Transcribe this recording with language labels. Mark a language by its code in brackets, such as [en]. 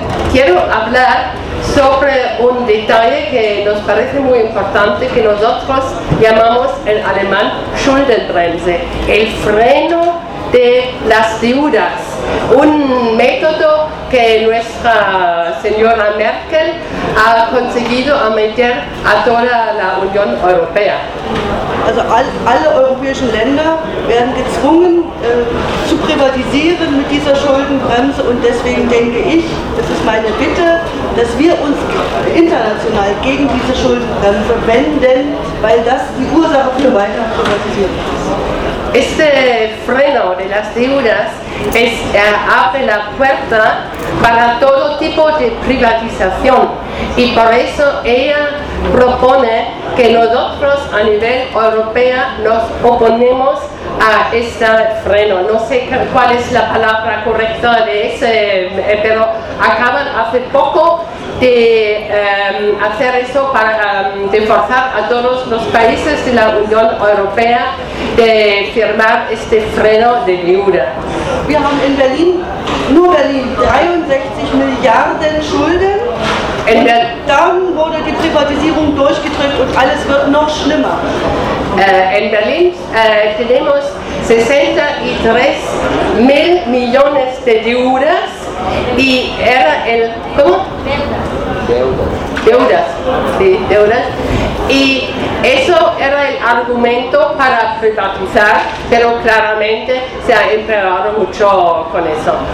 [es] Quiero hablar sobre un detalle que nos parece muy importante, que nosotros llamamos en alemán Schuldenbremse, el freno de las deudas, un método que nuestra señora Merkel ha conseguido meter a toda la Unión Europea. [de] Also alle europäischen Länder werden gezwungen zu privatisieren mit dieser Schuldenbremse und deswegen denke ich, das ist meine Bitte, dass wir uns international gegen diese Schuldenbremse wenden, weil das die Ursache für weitere Privatisierung ist. [es] Este freno de las deudas es, abre la puerta para todo tipo de privatización y por eso ella propone que nosotros a nivel europeo nos oponemos a este freno. No sé cuál es la palabra correcta de ese, pero acaban hace poco de hacer eso para de forzar a todos los países de la Unión Europea de firmar este freno de deuda. [de] Wir haben in Berlin, nur Berlin, 63 Milliarden Schulden. Und dann wurde die Privatisierung durchgedrückt und alles wird noch schlimmer. [es] En Berlín tenemos 63 mil millones de deudas y era el... ¿Cómo? Deudas. Deudas, sí, deudas. Y eso era el argumento para privatizar, pero claramente se ha empeorado mucho con eso.